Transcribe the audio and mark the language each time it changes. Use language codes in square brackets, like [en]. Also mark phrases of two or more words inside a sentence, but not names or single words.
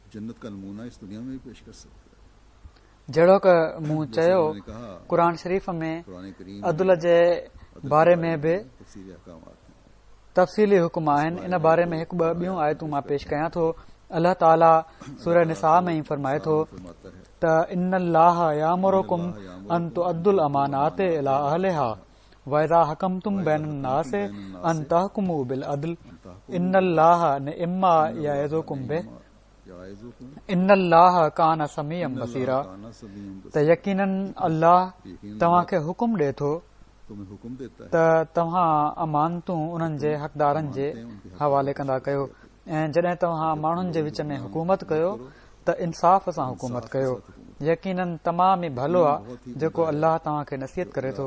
[sd] जहिड़ो क मूं चयो क़ुर शरीफ़ में अदुल जे बारे में बि तफ़सीली हुकुम आहिनि। इन बारे में हिकु ॿ ॿियूं आयतूं मां पेश कयां थो। अल्लाह ताला सूरह निसा में ई फरमाए थो त [ar] إن الله يأمركم أن تؤدوا الأمانات إلى أهلها وإذا حكمتم بين الناس أن تحكموا بالعدل إن الله نعما يعظكم به إن الله كان سميعا بصيرا. [sd] त यकीनन अल्लाह तव्हांखे हुकुम ॾे थो त तव्हां अमानतूं उन्हनि जे हक़दारनि जे हवाले कंदा कयो ऐं जॾहिं तव्हां माण्हुनि जे विच में हुकूमत कयो त इंसाफ़ सां हुकूमत कयो। यकीनन तमामु ई भलो आहे जेको अल्लाह तव्हांखे नसीहत करे थो।